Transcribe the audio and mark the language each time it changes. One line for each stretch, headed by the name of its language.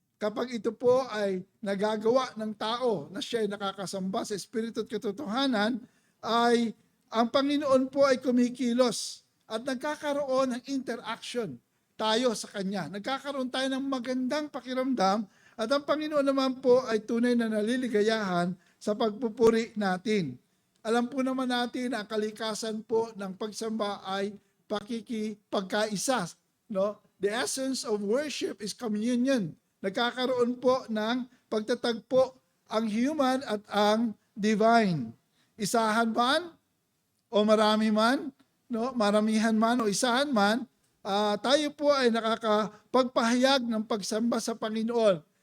Filipino: Kapag ito po ay nagagawa ng tao na siya ay nakakasamba sa Espiritu at katotohanan, ay ang Panginoon po ay kumikilos at nagkakaroon ng interaction tayo sa Kanya. Nagkakaroon tayo ng magandang pakiramdam at ang Panginoon naman po ay tunay na naliligayahan sa pagpupuri natin. Alam po naman natin na ang kalikasan po ng pagsamba ay pakikipagkaisa. No?
English: The essence of worship is communion.
Filipino: Nagkakaroon po ng pagtatagpo ang human at ang divine. Isahan man o marami man, no? Maramihan man o isahan man, tayo po ay nakakapagpahayag ng pagsamba sa Panginoon.